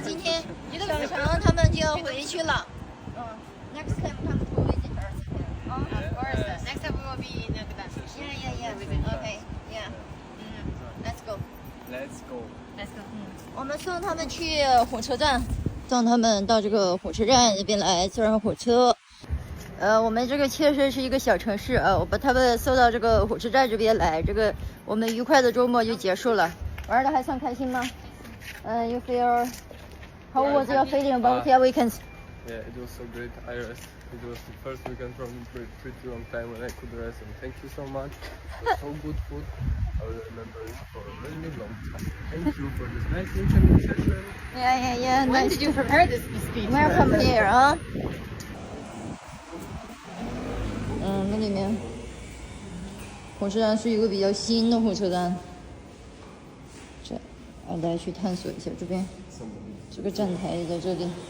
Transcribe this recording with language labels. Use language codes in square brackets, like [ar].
[zh] 今天小程他们就要回去了。 [en] Next time come to visit us. Of course. Next time we will be in Gdańsk. Yeah. Okay. Yeah. Let's go. Let's go. Let's go. [zh] 我们送他们去火车站，送他们到这个火车站这边来坐上火车。我们这个切身是一个小城市啊，我把他们送到这个火车站这边来，这个我们愉快的周末就结束了。玩的还算开心吗？ [en] You feel? How was your feeling about your weekends? Yeah, it was so great. I rest. It was the first weekend from a pretty long time when I could rest, and thank you so much. It was so good food. I will remember it for a really long time. Thank you for this nice weekend session. Yeah. When Nice. did you prepare this speech? We're from there [zh] 啊。那里面火车站是一个比较新的火车站。这，大家去探索一下这边，这个站台在这里。